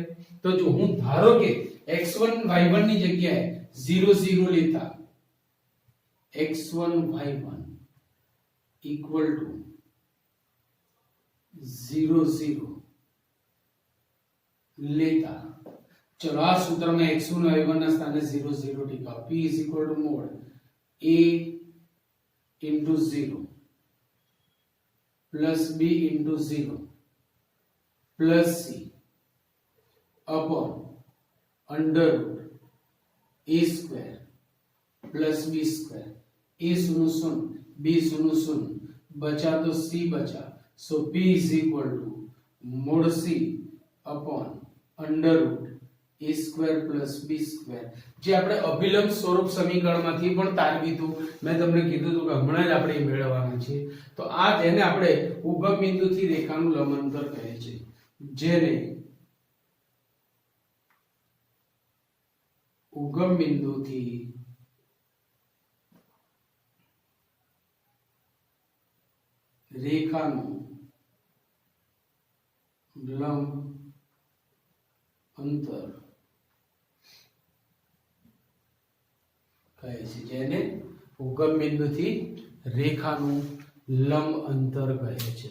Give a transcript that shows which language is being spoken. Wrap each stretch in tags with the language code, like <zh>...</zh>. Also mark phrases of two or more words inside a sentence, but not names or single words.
<gu>તો જો હું ધારો કે x1 y1 ની જગ્યાએ 0 0 લેતા x1 y1</gu> <en>equal to</en> <gu>0 0 લેતા, चलो આ સૂત્રમાં x1 y1 ના સ્થાને 0 0 ટીકા</gu> <en>p is equal to mod a into 0 plus b into 0 plus c upon under root a square plus b square.</en> <hi>a शून्य शून्य b शून्य शून्य बचा तो c बचा,</hi> <en>so p is equal to mod c upon under root a square plus b square.</en> <gu>જે આપણે અભિલંબ સ્વરૂપ સમીકરણમાંથી પણ તારવી હતું, મેં તમને કીધું હતું કે હમણાં જ આપણે મેળવવાના છે. તો આ જેને આપણે ઉગમ બિંદુથી રેખાનું લંબ અંતર કહે છે, જેને ઉગમ બિંદુથી રેખાનું લંબ અંતર કહે છે, જેને ઉગમ બિંદુથી રેખાનું લંબ અંતર કહે છે.</gu>